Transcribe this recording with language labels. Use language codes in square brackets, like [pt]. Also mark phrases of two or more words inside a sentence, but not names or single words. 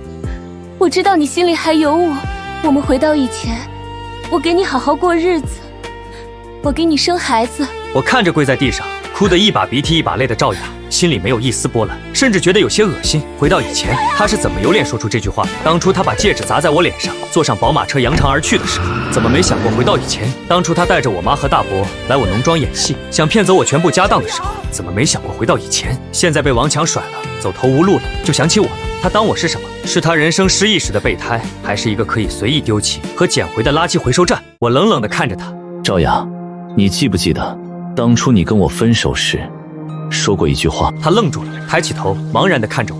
[zh] 我知道你心裡還有我們回到以前，我給你好好過日子，我給你生孩子。我看着跪在地上哭得一把鼻涕一把淚的趙雅，心裡沒有一絲波瀾，甚至覺得有些惡心。回到以前，他是怎麼有臉說出這句話？當初他把戒指砸在我臉上，坐上寶馬車揚長而去的時候，怎麼沒想過回到以前？當初他帶着我媽和大伯來我農莊演戲，想騙走我全部家當的時候，怎麼沒想過回到以前？現在被王強甩了，走投無路了，就想起我了。他當我是什麼？是他人生失意時的備胎，還是一個可以隨意丟棄和撿回的垃圾回收站？我冷冷地看着他。趙雅，你記不記得當初你跟我分手時說過一句話？他愣住了，抬起頭，茫然地看着我。